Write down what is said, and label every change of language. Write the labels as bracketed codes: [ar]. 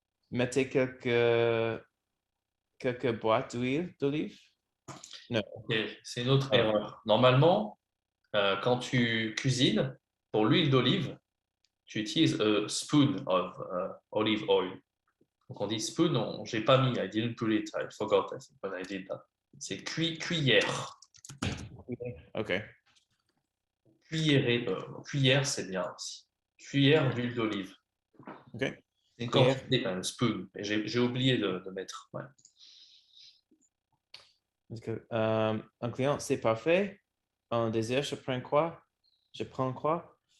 [fr] Mettez quelques boîtes d'huile d'olive. Non. Ok, c'est une autre erreur. Normalement, Quand tu cuisines, pour l'huile d'olive, tu utilises [en] a spoon of olive oil. [fr] Donc on dit spoon, j'ai pas mis, [en] I didn't put it, I forgot, I think when I did that. [fr] C'est cuillère. OK. Cuillère, c'est bien aussi. Cuillère d'huile d'olive. OK. C'est une quantité quand même, spoon. Et j'ai oublié de mettre. Ouais. Un client, c'est parfait. Un désir, je prends quoi? Je prends quoi?